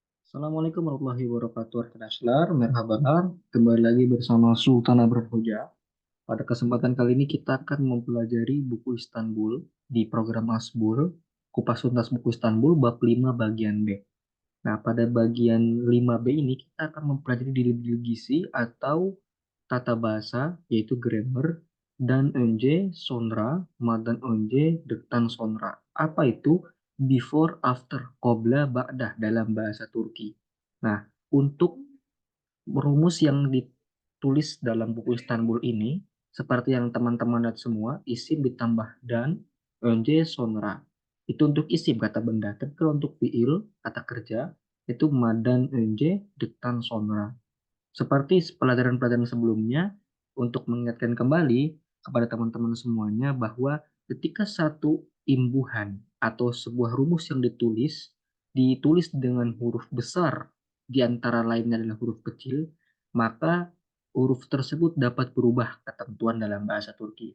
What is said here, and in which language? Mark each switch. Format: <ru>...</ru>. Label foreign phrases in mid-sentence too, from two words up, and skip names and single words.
<ar>السلام عليكم ورحمة الله وبركاته.</ar> <tr>Arkadaşlar, merhabalar.</tr> <id>Kembali lagi bersama Sultan Abrar Hoja. Pada kesempatan kali ini kita akan mempelajari buku Istanbul di program Asbul, Kupas Tuntas Buku Istanbul bab 5 bagian B. Nah, pada bagian 5B ini kita akan mempelajari</id> <tr>dili gizi</tr> <id>atau tata bahasa, yaitu grammar, dan</id> <tr>önce, sonra, madan önce, depan sonra.</tr> <id>Apa itu?</id> <en>Before, after,</en> <ar>قبل، بعد</ar> <id>dalam bahasa Turki. Nah, untuk rumus yang ditulis dalam buku Istanbul ini, seperti yang teman-teman lihat semua, isim ditambah dan,</id> <tr>önce, sonra.</tr> <id>Itu untuk isim kata benda. Tapi kalau untuk fiil, kata kerja, itu</id> <tr>madan önce, depan sonra.</tr> <id>Seperti pelajaran-pelajaran sebelumnya, untuk mengingatkan kembali kepada teman-teman semuanya bahwa ketika satu imbuhan atau sebuah rumus yang ditulis dengan huruf besar, di antara lainnya adalah huruf kecil, maka huruf tersebut dapat berubah ketentuan dalam bahasa Turki.</id>